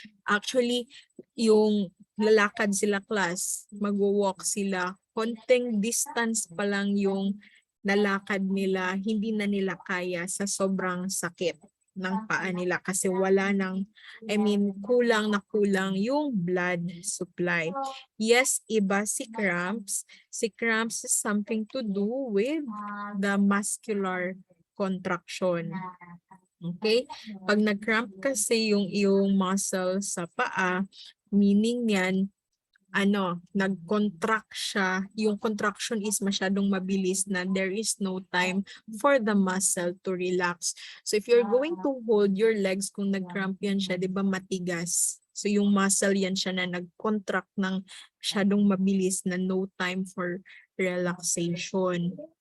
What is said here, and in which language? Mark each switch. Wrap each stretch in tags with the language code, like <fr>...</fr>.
<tl>Actually, yung lalakad sila class, magwo-walk sila, konting distance pa lang yung nalakad nila, hindi na nila kaya sa sobrang sakit ng paa nila kasi kulang na kulang yung blood supply. Yes, iba si cramps.</tl> <en>Si cramps is something to do with the muscular contraction. Okay?</en> <tl>Pag nag-cramp kasi yung iyong muscle sa paa, meaning niyan, nag-contract siya.</tl> <en>Yung contraction is</en> <tl>masyadong mabilis na</tl> <en>there is no time for the muscle to relax. So if you're going to hold your legs,</en> <tl>kung nag-cramp yan siya, di ba matigas? So yung muscle yan siya na nag-contract ng masyadong mabilis na</tl> <en>no time for relaxation.</en>